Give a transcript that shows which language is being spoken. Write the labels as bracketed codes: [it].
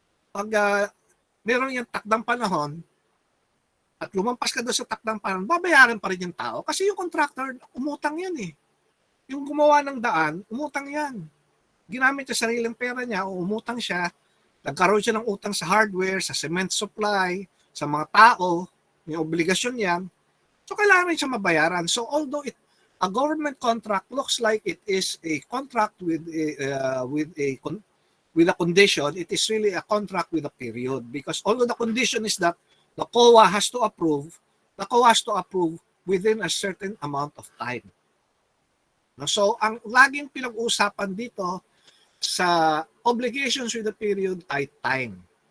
[tl] Pag meron yung takdang panahon at lumampas ka doon sa takdang panahon, babayaran pa rin yung tao kasi yung contractor, umutang yan eh. Yung gumawa ng daan, umutang yan. Ginamit sa sariling pera niya, umutang siya, nagkaroon siya ng utang sa hardware, sa cement supply, sa mga tao, may obligasyon yan. So, kailangan rin siya mabayaran. [en] So, although a government contract looks like it is a contract with a condition, it is really a contract with a period. Because although the condition is that the COA has to approve within a certain amount of time. [tl] So, ang laging pinag-uusapan dito sa [en] obligations with the period [tl] ay time.